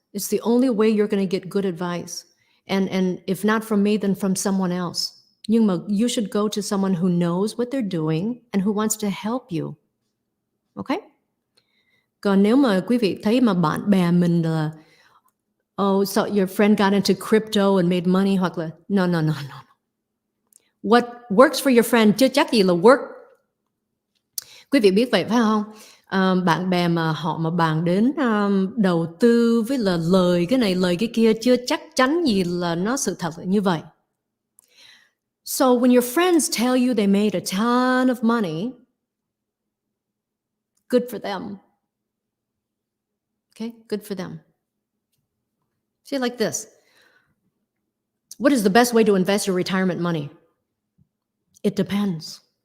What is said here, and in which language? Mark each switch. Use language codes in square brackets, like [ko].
[en] It's the only way you're going to get good advice. And if not from me, then from someone else. [vi] Nhưng mà [en] you should go to someone who knows what they're doing and who wants to help you. Okay? [vi] Còn nếu mà quý vị thấy mà bạn bè mình là [en] so your friend got into crypto and made money, [vi] hoặc là no. [en] What works for your friend [vi] chưa chắc gì là work. Quý vị biết vậy phải không? Bạn bè mà họ mà bàn đến đầu tư với là lời cái này lời cái kia chưa chắc chắn gì là nó sự thật là như vậy. [en] So when your friends tell you they made a ton of money, good for them. Okay, good for them. See, like this. What is the best way to invest your retirement money? It depends.